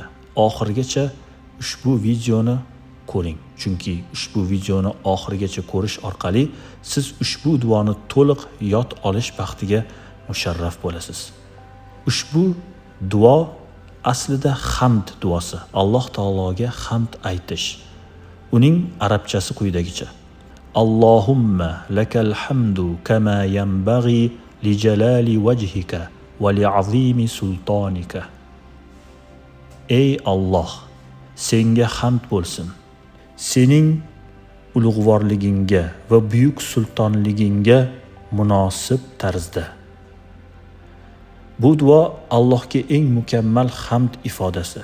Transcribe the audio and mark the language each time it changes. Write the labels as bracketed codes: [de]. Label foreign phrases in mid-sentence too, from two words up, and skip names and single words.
[uz] Oxirgacha ushbu videoni ko'ring, chunki ushbu videoni oxirigacha ko'rish orqali siz ushbu duoni to'liq yod olish baxtiga musharraf bo'lasiz. Ushbu duo aslida hamd duosi, Alloh taologa hamd aytish. Uning arabchasi quyidagicha: [ar] اللهم لك الحمد كما ينبغي لجلال وجهك ولعظيم سلطانك. [uz] Ey Alloh, senga hamd bo'lsin. Sening ulug'vorligingga va buyuk sultonligingga munosib tarzda. Bu duo Allohga eng mukammal hamd ifodasi.